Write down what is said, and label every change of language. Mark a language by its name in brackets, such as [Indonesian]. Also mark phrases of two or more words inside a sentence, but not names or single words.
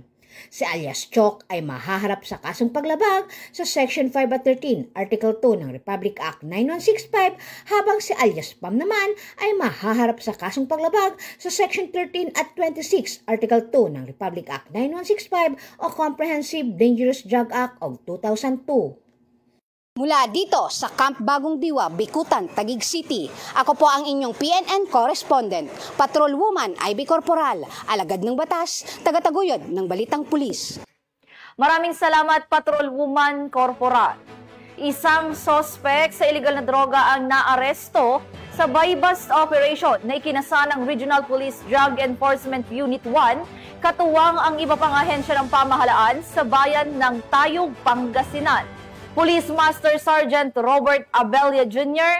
[Filipino] Si alias Chok ay mahaharap sa kasong paglabag sa Section 5 at 13, Article 2 ng Republic Act 9165 habang si alias Pam naman ay mahaharap sa kasong paglabag sa Section 13 at 26, Article 2 ng Republic Act 9165 o Comprehensive Dangerous Drug Act of 2002. Mula dito sa Camp Bagong Diwa, Bikutan, Taguig City, ako po ang inyong PNN correspondent, Patrolwoman Ivy Corporal, alagad ng batas, tagataguyod ng Balitang Pulis. Maraming salamat, Patrolwoman Corporal. Isang sospek sa iligal na droga ang naaresto sa [English] buy-bust operation [Filipino] na ikinasa ng Regional Police Drug Enforcement Unit 1, katuwang ang iba pang ahensya ng pamahalaan sa bayan ng Tayog, Pangasinan. Police Master Sergeant Robert Abella Jr.